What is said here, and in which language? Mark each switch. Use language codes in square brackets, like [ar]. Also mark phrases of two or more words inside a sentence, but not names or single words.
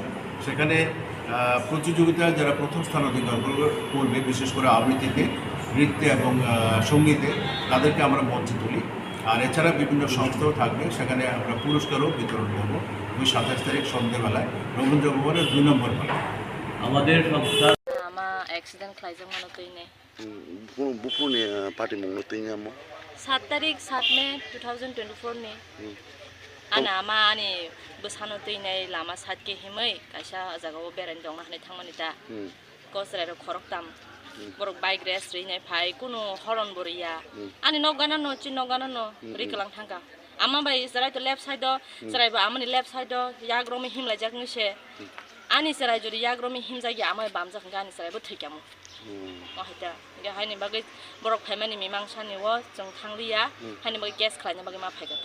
[bn] সেখানে প্রতিযোগিতায় যারা প্রথম স্থান অধিকার করবে, বিশেষ করে আবৃত্তিতে, নৃত্যে এবং সঙ্গীতে, তাদেরকে আমরা মঞ্চে তুলি। আর এছাড়া বিভিন্ন সংস্থাও থাকবে, সেখানে আমরা পুরস্কারও বিতরণ করব ওই 27 তারিখ সন্ধ্যেবেলায় রবীন্দ্র ভবনের 2 নম্বর হলে। আমাদের সংস্থা [trp] accident klaijang mano tuine bupuni party mong tuine mo 7 tarik 7 Mei 2024 ni ana ama ani bosano tuine lama sat ke himai kaisa jagao beran dong na thangmani ta kosra ro khorok tam borok [en] bike race [trp] ri nai phai kuno horon boria ani nogana no chin nogana no riklang thangka ama bai sarai to [en] left side [trp] do sarai ba amani [en] left side [trp] do yagromi himla jakni se ani sarai jodi yagromi himjagi amai bamja khangani sarai bo thikyamu ohita ge haini bagai borok phaimani mimang sani wo jong thangriya haini bagai gas khlaina bagai ma phaigata